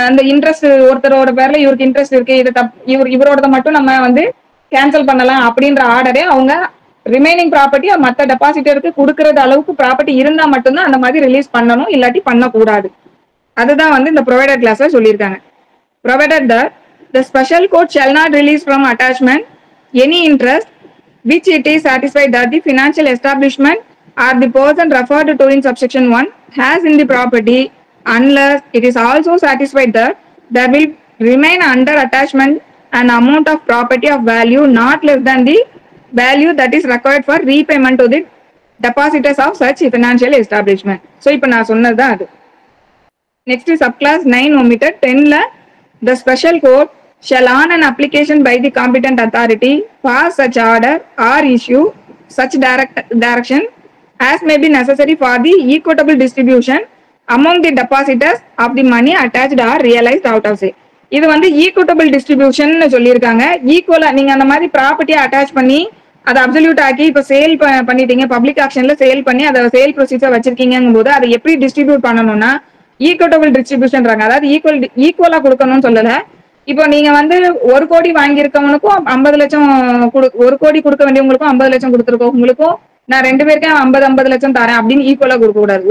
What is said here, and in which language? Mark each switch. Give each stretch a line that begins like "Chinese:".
Tamil: Interest ஒருத்தரோட பேர்ல இவருக்கு இன்ட்ரெஸ்ட் இருக்கு, இவரோட மட்டும் நம்ம வந்து கேன்சல் பண்ணலாம் அப்படின்ற ஆர்டரே அவங்க ரிமைனிங் ப்ராப்பர்ட்டி மற்ற டெபாசிட்டருக்கு கொடுக்கறது அளவுக்கு ப்ராப்பர்ட்டி இருந்தா மட்டும்தான் அந்த மாதிரி ரிலீஸ் பண்ணணும், இல்லாட்டி பண்ணக்கூடாது. அதுதான் வந்து இந்த ப்ரொவைடட் கிளாஸ்ல சொல்லியிருக்காங்க.
English: Provided that the special court shall not release from attachment any interest which it is satisfied that the financial establishment or the person referred to in subsection 1 has in the property unless it is also satisfied that there will remain under attachment an amount of property of value not less than the value that is required for repayment to the depositors of such financial establishment.
Tamil: So இப்போ நான் சொன்னது அது.
English: Next is subclass 9 omitted 10ல the special court shall on an application by the competent authority pass such order or issue such direction as may be necessary for the equitable distribution among the depositors of the money attached or realized out of sale.
Tamil: இது வந்து equitable distribution சொல்லியிருக்காங்க. ஈக்குவலா நீங்க அந்த மாதிரி ப்ராப்பர்ட்டியை attach பண்ணி அதை அப்சல்யூட் ஆக்கி இப்ப சேல் பண்ணிட்டீங்க, பப்ளிக் ஆக்ஷன்ல சேல் பண்ணி அதை சேல் ப்ரொசீஜர் வச்சிருக்கீங்கும் போது அதை எப்படி டிஸ்ட்ரிபியூட் பண்ணணும்னா ஈக்குவட்டபிள் டிஸ்ட்ரிபியூஷன்றாங்க. அதாவது ஈக்குவலா கொடுக்கணும்னு சொல்லல. இப்போ நீங்க வந்து 1 கோடி வாங்கியிருக்கவனுக்கும் 50 லட்சம் 1 கோடி கொடுக்க வேண்டியவங்களுக்கும் 50 லட்சம் கொடுத்துருக்கவங்களுக்கும் நான் 2 பேருக்கும் 50 லட்சம் தரேன் அப்படின்னு ஈக்குவலா கொடுக்க கூடாது.